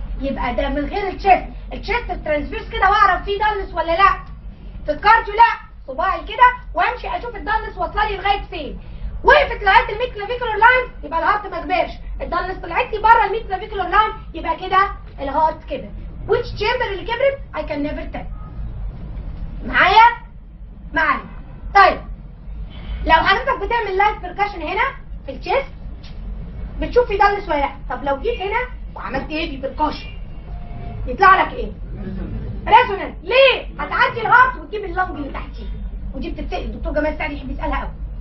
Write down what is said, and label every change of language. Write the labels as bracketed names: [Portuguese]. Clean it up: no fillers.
[Arabic] يبقى ده من غير التشيست. التشيست الترانسفيرس كده واعرف فيه دلنس ولا لا. في الكارديو لا، صباعي كده وامشي اشوف الدلنس واصله لي لغايه فين. وقفت لغايه الميد كلافيكولار لاين يبقى الهارت ما كبرش، الدلنس طلعت لي بره الميد كلافيكولار لاين يبقى كده الهارت كبر. [English] which chamber [Arabic] اللي كبرت؟ [English] I can never tell. [Arabic] معايا؟ طيب لو حضرتك بتعمل لايت بيركاشن هنا في الشيست بتشوف في دلنس ولا لا. طب لو جيت هنا وعملت ايه في بيركاشن يطلع لك ايه؟ ريزونانس. ليه؟ هتعدي الهارت وتجيب اللنج اللي تحتيه، ودي بتتسال الدكتور جمال سعد يحب يسالها قوي.